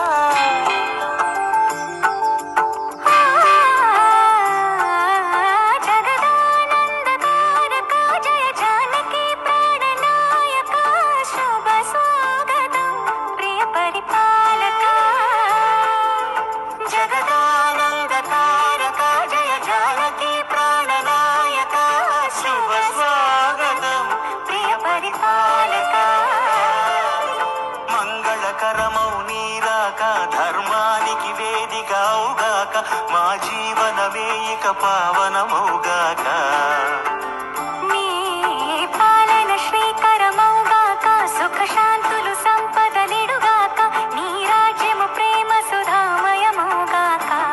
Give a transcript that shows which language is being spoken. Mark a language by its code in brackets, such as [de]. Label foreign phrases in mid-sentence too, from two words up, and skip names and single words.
[sa] जगदानन्दकारक जय जानकी प्राणनायक शुभ स्वागतं प्रिय परिपालक जगदानन्दकारक जय जानकी प्राणनायक शुभ स्वागतं प्रिय परिपालक [te] మంగళకరమౌ నీరాక ధర్మానికి వేదిక అవుగాక మా జీవనమే ఇక పావనమౌగాక నీ పాలన శ్రీకరమౌగాక సుఖ శాంతులు సంపద నిడుగాక నీ రాజ్యము ప్రేమ సుధామయమౌగాక